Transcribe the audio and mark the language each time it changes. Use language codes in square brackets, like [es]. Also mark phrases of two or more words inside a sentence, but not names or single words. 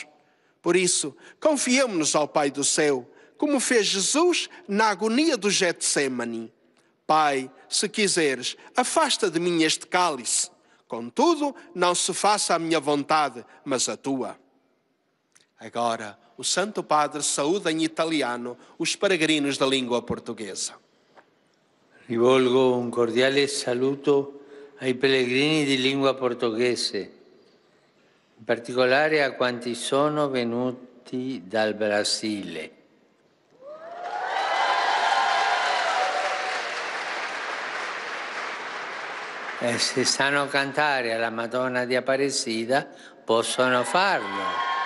[pt] Por isso, confiemos-nos ao Pai do céu, como fez Jesus na agonia do Getsêmani. Pai, se quiseres, afasta de mim este cálice. Contudo, não se faça a minha vontade, mas a tua. Agora, o Santo Padre saúda em italiano os peregrinos da língua portuguesa. [it] Rivolgo un cordiale saluto ai pellegrini di lingua portoghese, in particolare a quanti sono venuti dal Brasile. E se sanno cantare alla Madonna di Aparecida, possono farlo.